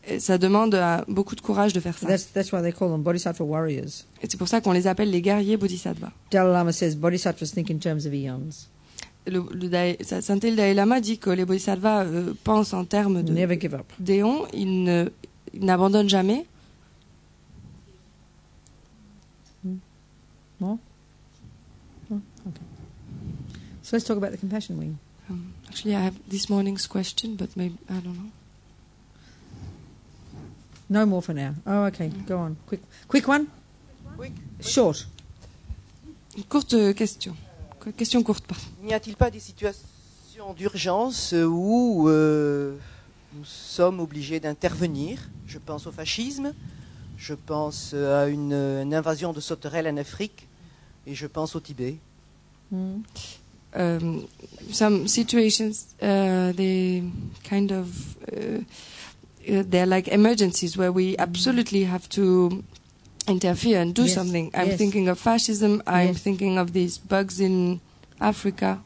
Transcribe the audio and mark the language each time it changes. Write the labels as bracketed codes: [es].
[fr] Et ça demande beaucoup de courage de faire ça. [en] That's why they call them bodhisattva warriors. [fr] Et c'est pour ça qu'on les appelle les guerriers bodhisattvas. [en] Dalai Lama says bodhisattvas think in terms of eons. [fr] Saint Dalai Lama dit que les bodhisattvas pensent en termes d'éons, ils n'abandonnent jamais. [en] No? Oh, okay. So let's talk about the compassion wing. Actually, I have this morning's question, but maybe I don't know. No more for now. Oh, okay. Go on. Quick one. Quick. Short. [fr] Une courte question. Question courte, pardon. N'y a-t-il pas des situations d'urgence où nous sommes obligés d'intervenir? Je pense au fascisme, je pense à une invasion de sauterelles en Afrique et je pense au Tibet. [en] Some situations, they kind of, they're like emergencies where we absolutely have to interfere and do something. I'm thinking of fascism. I'm thinking of these bugs in Africa.